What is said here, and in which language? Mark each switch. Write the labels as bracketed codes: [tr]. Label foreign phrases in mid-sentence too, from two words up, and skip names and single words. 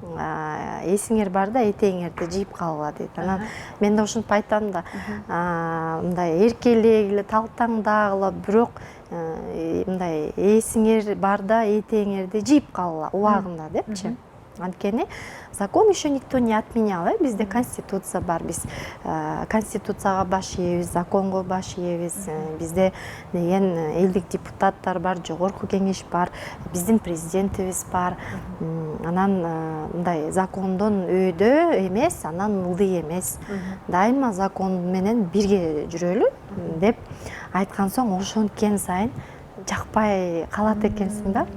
[ky] эсиңер бар да этеңерди жыйып калгыла дейт. Анан мен да ушинтип айтам да, мындай эркелегиле, талтаңдагыла, бирок мындай эсиңер бар да этеңерди жыйып калгыла убагында депчи. [ru] Анткени закон еще никто не отменял, [ky] бизде конституция бар, биз конституцияга баш ийебиз, законго баш ийебиз, бизде деген элдик депутаттар бар, жогорку кеңеш бар, биздин президентибиз бар. Анан мындай закондон өйдө эмес, анан ылдый эмес, дайыма закон менен бирге жүрөлү деп айткан соң ошенткен сайын жакпай калат экенсиң да.